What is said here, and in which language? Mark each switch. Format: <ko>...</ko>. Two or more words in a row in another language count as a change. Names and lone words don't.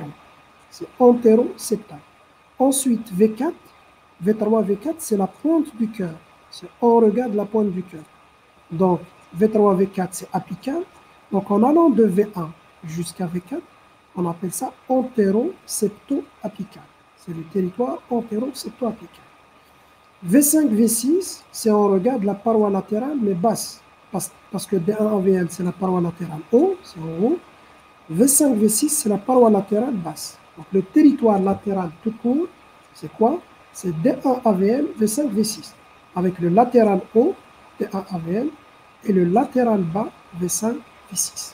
<fr>C'est antéro-septal. Ensuite, V4, V3, V4, c'est la pointe du cœur. C'est en regard de la pointe du cœur. Donc, V3, V4, c'est apical. Donc, en allant de V1 jusqu'à V4, on appelle ça antéro-septo-apical. C'est le territoire antéro-septo-apical. V5, V6, c'est en regard de la paroi latérale, mais basse. Parce que D1 AVL, c'est la paroi latérale haut, c'est en haut. V5, V6, c'est la paroi latérale basse. Donc, le territoire latéral tout court, c'est quoi? C'est D1 AVL, V5, V6. Avec le latéral haut, D1 AVL, et le latéral bas, V5, V6.</fr>